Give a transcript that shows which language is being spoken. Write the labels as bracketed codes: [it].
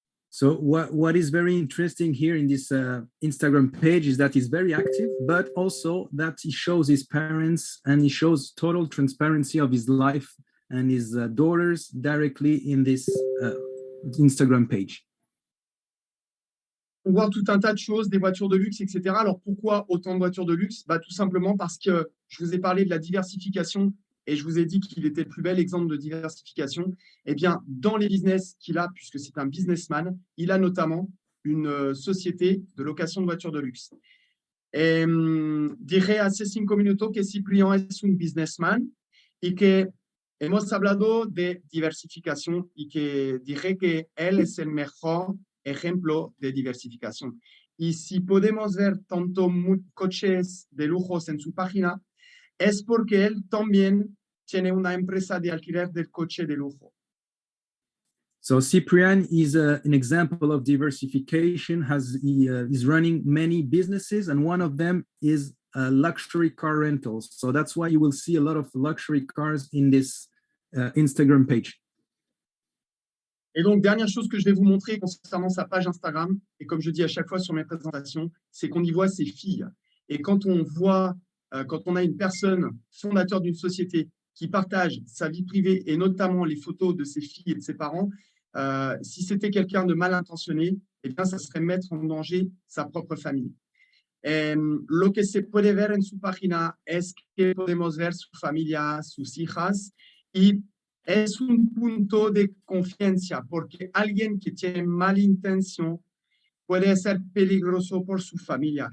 [en] So what is very interesting here in this Instagram page is that he's very active, but also that he shows his parents and he shows total transparency of his life and his daughters directly in this Instagram page. [fr] On voit tout un tas de choses, des voitures de luxe, etc. Alors, pourquoi autant de voitures de luxe? Tout simplement parce que je vous ai parlé de la diversification et je vous ai dit qu'il était le plus bel exemple de diversification. Eh bien, dans les business qu'il a, puisque c'est un businessman, il a notamment une société de location de voitures de luxe. [es] Diré hace 5 minutos que Ciprián es un businessman y que hemos hablado de diversificación y que diré que él es el mejor ejemplo de diversificación. Y si podemos ver tanto coches de lujos en su página, es porque él también tiene una empresa de alquiler del coche de lujo. [en] So Ciprián is an example of diversification. He's running many businesses, and one of them is luxury car rentals. So that's why you will see a lot of luxury cars in this Instagram page. [fr] Et donc, dernière chose que je vais vous montrer concernant sa page Instagram, et comme je dis à chaque fois sur mes présentations, c'est qu'on y voit ses filles. Et quand on a une personne fondateur d'une société qui partage sa vie privée et notamment les photos de ses filles et de ses parents, si c'était quelqu'un de mal intentionné, eh bien, ça serait mettre en danger sa propre famille. [es] Lo que se puede ver en su página es que podemos ver su familia, sus hijas, y es un punto de confianza, porque alguien que tiene mala intención puede ser peligroso por su familia.